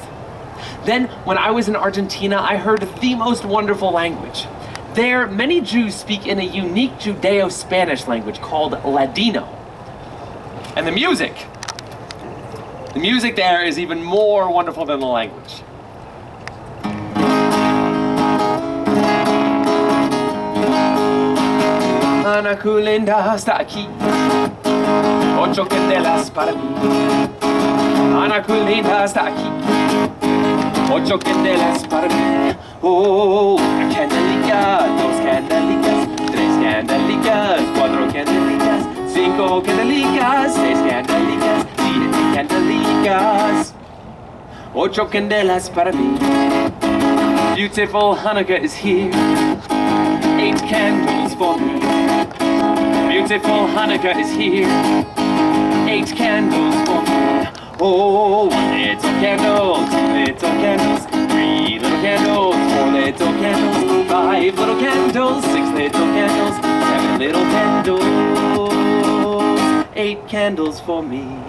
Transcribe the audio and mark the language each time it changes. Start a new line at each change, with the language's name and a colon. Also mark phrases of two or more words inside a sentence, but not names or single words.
English: Then, when I was in Argentina, I heard the most wonderful language. There, many Jews speak in a unique Judeo-Spanish language called Ladino. And the music there is even more wonderful than the language.
Ladino: Ana Culinda está aquí, 8 candelas para mí. Ana Culinda está aquí, 8 candelas para mí. Oh, una candelita, 2 candelitas, 3 candelicas, 4 candelicas, 5 candelicas, 6 candelicas, 7 candelicas, 8 candelas para mí.
English: Beautiful Hanukkah is here, 8 candles for me. Beautiful Hanukkah is here, 8 candles for me. Oh, 1 little candle, 2 little candles, 3 little candles, 4 little candles, 5 little candles, 6 little candles, 7 little candles, 8 candles for me.